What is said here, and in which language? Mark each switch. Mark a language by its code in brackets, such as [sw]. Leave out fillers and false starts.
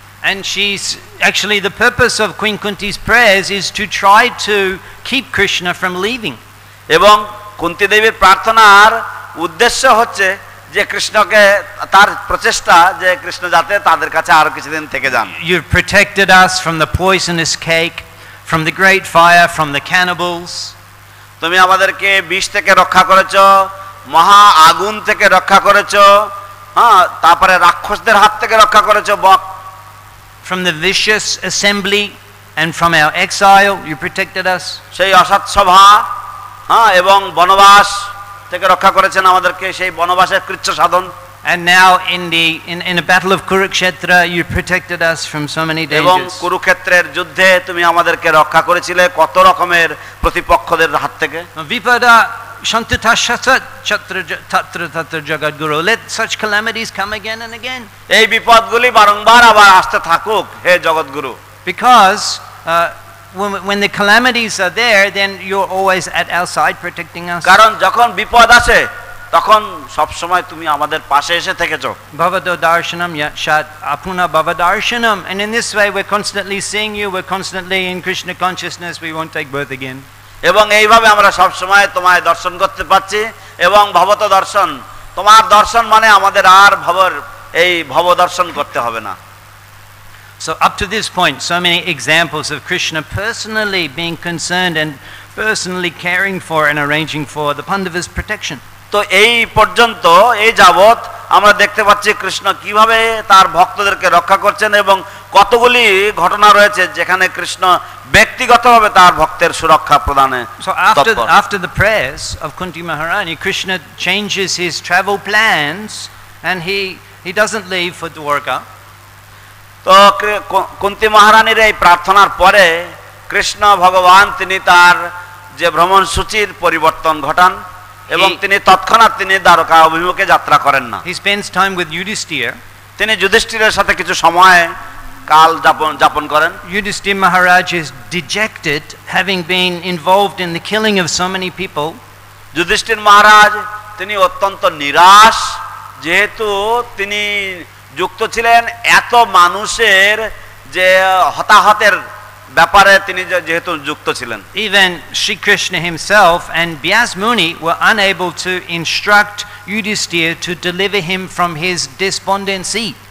[en] And she's actually, the purpose of Queen Kunti's prayers is to try to keep Krishna from leaving. [bn] এবং কুন্তি দেবীর প্রার্থনার উদ্দেশ্য হচ্ছে যে কৃষ্ণকে, তার প্রচেষ্টা যে কৃষ্ণ যাতে তাদের কাছে আরো কিছুদিন থেকে যান। [en] You've protected us from the poisonous cake, from the great fire, from the cannibals. [bn] তুমি আমাদেরকে বিষ থেকে রক্ষা করেছো, মহা আগুন থেকে রক্ষা করেছো, হ্যাঁ, তারপরে রাক্ষসদের হাত থেকে রক্ষা করেছো, [en] from the vicious assembly and from our exile you protected us. [bn] সেই অসৎ সভা, হ্যাঁ, এবং বনবাস থেকে রক্ষা করেছেন আমাদেরকে, সেই বনবাসের কৃচ্ছ সাধন। [en] And now in the battle of Kurukshetra you protected us from so many dangers. [bn] এবং কুরুক্ষেত্রের যুদ্ধে তুমি আমাদেরকে রক্ষা করেছিলে কত রকমের প্রতিপক্ষদের হাত থেকে। [sa] Vipada Shantatashat Tatra Jagadguru, [en] let such calamities come again and again. [bn] এই বিপদগুলি বারংবার আবার আসতে থাকুক হে জগৎগুরু। [en] Because when the calamities are there, then you're always at our side protecting us. [bn] কারণ যখন বিপদ আসে তখন সব সময় তুমি আমাদের পাশে এসে থেকেছো। [sa] Bhavado darshanam yashat apuna bhavadarshanam, [en] and in this way we're constantly seeing you, we're constantly in Krishna consciousness, we won't take birth again. [bn] এবং এইভাবে আমরা সব সময় তোমায় দর্শন করতে পাচ্ছি, এবং ভবত দর্শন, তোমার দর্শন মানে আমাদের আর এই ভব দর্শন করতে হবে না। [en] So up to this point, so many examples of Krishna personally being concerned and personally caring for and arranging for the Pandavas' protection. [bn] তো এই পর্যন্ত, এই যাবৎ আমরা দেখতে পাচ্ছি কৃষ্ণ কিভাবে তার ভক্তদেরকে রক্ষা করছেন, এবং কতগুলি ঘটনা রয়েছে যেখানে কৃষ্ণ ব্যক্তিগতভাবে তার ভক্তের সুরক্ষা প্রদানে। [en] So after the prayers of Kunti Maharani, Krishna changes his travel plans and he doesn't leave for Dwarka. [bn] তো কুন্তি মহারানীর এই প্রার্থনার পরে কৃষ্ণ ভগবান তিনি তার যে ভ্রমণ সূচির পরিবর্তন ঘটান, এবং তিনি তৎক্ষণাৎ তিনি দ্বারকা অভিমুখে যাত্রা করেন না। [en] He spends time with Yudhishthira. [bn] তিনি যুধিষ্ঠিরের সাথে কিছু সময় কাল যাপন করেন। [en] Yudhishthir Maharaj is dejected, having been involved in the killing of so many people. [bn] Yudhishthir মহারাজ তিনি অত্যন্ত নিরাশ, যেহেতু তিনি যুক্ত ছিলেন এত মানুষের যে হতাহতের ব্যাপারে তিনি যেহেতু যুক্ত ছিলেন। [en] Even Shri Krishna himself and Vyas Muni were unable to instruct Yudhishthir to deliver him from his despondency.